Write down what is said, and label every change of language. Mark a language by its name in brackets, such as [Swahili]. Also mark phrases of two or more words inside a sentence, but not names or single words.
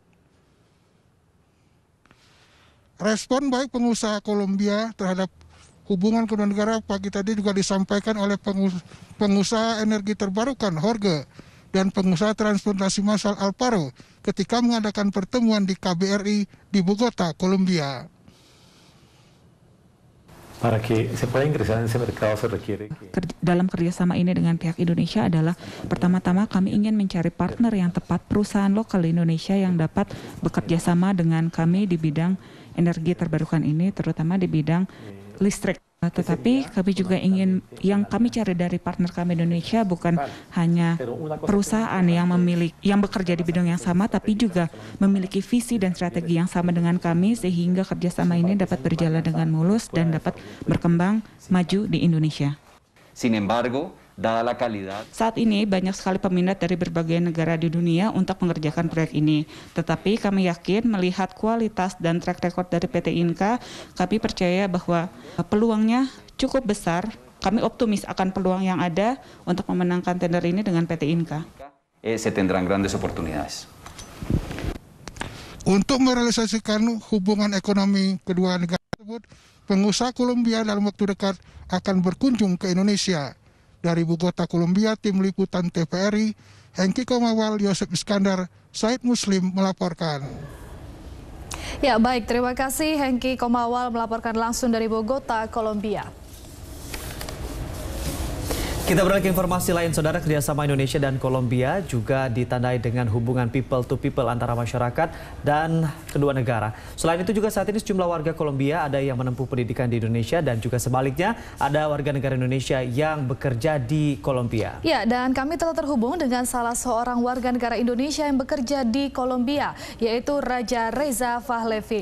[Indonesian] Respon baik pengusaha Kolombia terhadap hubungan kedua negara pagi tadi juga disampaikan oleh pengusaha energi terbarukan Jorge dan pengusaha transportasi massal Alparo ketika mengadakan pertemuan di KBRI di Bogota, Kolombia. [Spanish] Para que se pueda ingresar en ese mercado se requiere [Indonesian] dalam kerjasama ini dengan pihak Indonesia adalah pertama-tama kami ingin mencari partner yang tepat, perusahaan lokal di Indonesia yang dapat bekerja sama dengan kami di bidang energi terbarukan ini, terutama di bidang listrik. Tetapi kami juga ingin, yang kami cari dari partner kami Indonesia bukan hanya perusahaan yang bekerja di bidang yang sama, tapi juga memiliki visi dan strategi yang sama dengan kami, sehingga kerjasama ini dapat berjalan dengan mulus dan dapat berkembang maju di Indonesia. [Spanish] Sin embargo, dada la calidad. [Indonesian] Saat ini banyak sekali peminat dari berbagai negara di dunia untuk mengerjakan proyek ini. Tetapi kami yakin melihat kualitas dan [English] track record [Indonesian] dari PT Inka, kami percaya bahwa peluangnya cukup besar. Kami optimis akan peluang yang ada untuk memenangkan tender ini dengan PT Inka. [Spanish] Se tendrán grandes oportunidades. [Indonesian] Untuk merealisasikan hubungan ekonomi kedua negara tersebut, pengusaha Kolombia dalam waktu dekat akan berkunjung ke Indonesia. Dari Bogota, Kolombia, tim liputan TVRI, Hengki Komawal, Yosef Iskandar, Said Muslim melaporkan. Ya, baik, terima kasih Hengki Komawal melaporkan langsung dari Bogota, Kolombia. Kita beralih ke informasi lain, saudara. Kerjasama Indonesia dan Kolombia juga ditandai dengan hubungan [English] people to people [Indonesian] antara masyarakat dan kedua negara. Selain itu juga saat ini sejumlah warga Kolombia ada yang menempuh pendidikan di Indonesia dan juga sebaliknya ada warga negara Indonesia yang bekerja di Kolombia. Ya, dan kami telah terhubung dengan salah seorang warga negara Indonesia yang bekerja di Kolombia, yaitu Raja Reza Fahlevi.